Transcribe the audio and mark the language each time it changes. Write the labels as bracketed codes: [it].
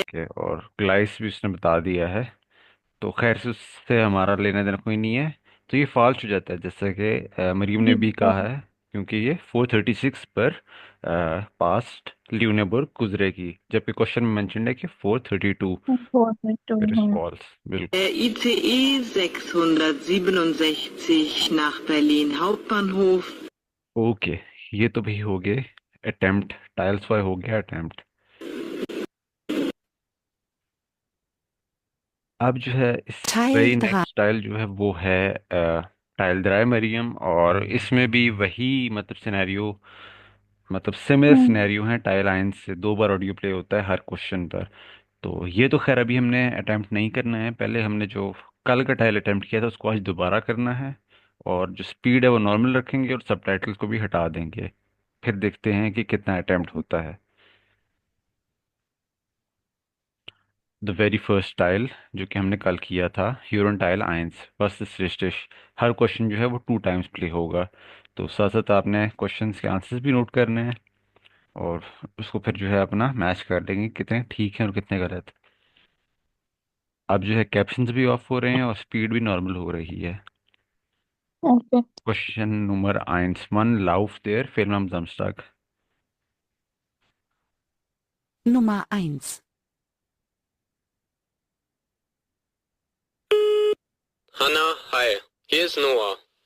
[hi] Okay, और ग्लाइस भी उसने बता दिया है, तो खैर से उससे हमारा लेना देना कोई नहीं है। तो ये फॉल्स हो जाता है, जैसे कि मरीम ने भी कहा है, क्योंकि ये 436 पर पास्ट ल्यूनेबर्ग गुजरेगी, जबकि क्वेश्चन में मेंशन है कि 432। इट इज फॉल्स, बिल्कुल। [de] Der ICE 667 nach Berlin Hauptbahnhof [hi] okay, ये तो भी हो गए अटेम्प्ट, टाइल्स वाई हो गया अटेम्प्ट। अब जो है इस [de] Teil [en] वेरी 3. [hi] नेक्स्ट टाइल जो है वो है टाइल ड्राई मरियम, और इसमें भी वही मतलब सिनेरियो, मतलब सिमिलर सिनेरियो है टाइल आयन से। 2 बार ऑडियो प्ले होता है हर क्वेश्चन पर। तो ये तो खैर अभी हमने अटेम्प्ट नहीं करना है, पहले हमने जो कल का टाइल अटेम्प्ट किया था उसको आज दोबारा करना है। और जो स्पीड है वो नॉर्मल रखेंगे और सबटाइटल्स को भी हटा देंगे, फिर देखते हैं कि कितना अटेम्प्ट होता है। द वेरी फर्स्ट टाइल जो कि हमने कल किया था, ह्यूरन टाइल आयंस वर्सेस रिस्टिश। हर क्वेश्चन जो है वो 2 टाइम्स प्ले होगा। तो साथ साथ आपने क्वेश्चंस के आंसर्स भी नोट करने हैं, और उसको फिर जो है अपना मैच कर लेंगे कितने ठीक हैं और कितने गलत। अब जो है कैप्शंस भी ऑफ हो रहे हैं और स्पीड भी नॉर्मल हो रही है। Okay, question number 1, [de] wann lauft der Film am Samstag? Nummer 1. Hanna, hi, hier ist Noah.